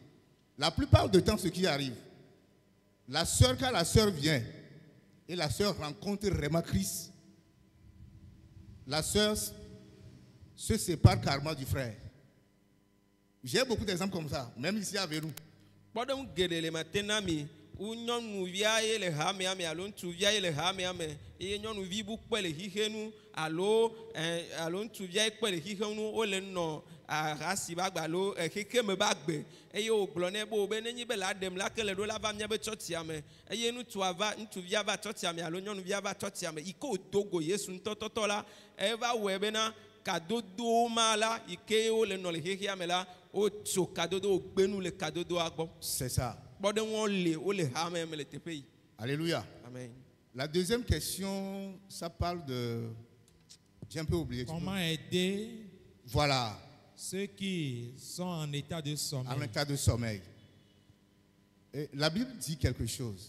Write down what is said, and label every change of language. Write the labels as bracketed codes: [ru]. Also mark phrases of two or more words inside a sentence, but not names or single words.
[fr] La plupart du temps, ce qui arrive, la sœur, quand la sœur vient et la sœur rencontre vraiment Christ, la sœur se sépare carrément du frère. J'ai beaucoup d'exemples comme ça, même ici avec nous. [ee] Nyɔnuvia ye le hamea me alo ŋutsuvia ye le hamea me eye nyɔnuvi bu kpe le xixe nu alo ŋutsuvia ye kpe le xixe nu wole nɔ ahasi ba gbe alo xexe me ba gbe eye wògblɔ nɛ be nenye be la ɖem la ke le ɖo la va míabe tsɔtsia me eye ŋutsuvia va tsɔtsia me alo nyɔnuvia va tsɔtsia me yi ke wòdo go Yesu ŋutɔtɔtɔ la eva wɔe bena kadodo ma la yi ke wole nɔ le xexea me la wotso kadodo wògbenu le kadodoa gbɔ. [fr] C'est ça. Alléluia. Amen. La deuxième question, ça parle de... J'ai un peu oublié. Comment aider voilà. Ceux qui sont en état de sommeil. En état de sommeil. Et la Bible dit quelque chose.